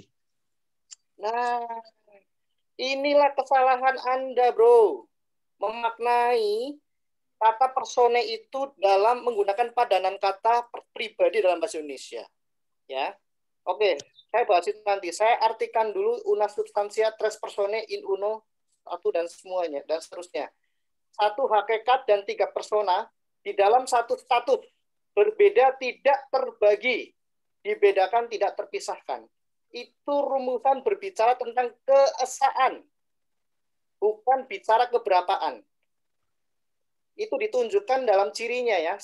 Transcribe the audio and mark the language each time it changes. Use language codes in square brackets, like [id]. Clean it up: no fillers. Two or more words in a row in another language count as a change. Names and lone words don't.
[id] Nah, inilah kesalahan Anda, Bro. Memaknai kata persone itu dalam menggunakan padanan kata pribadi dalam bahasa Indonesia. Ya. Oke, saya bahas itu nanti. Saya artikan dulu [la] una substantia tres personae in uno, [id] satu dan semuanya, dan seterusnya. 1 hakikat dan 3 persona di dalam 1 status. Berbeda tidak terbagi. Dibedakan tidak terpisahkan. Itu rumusan berbicara tentang keesaan. Bukan bicara keberapaan. Itu ditunjukkan dalam cirinya ya.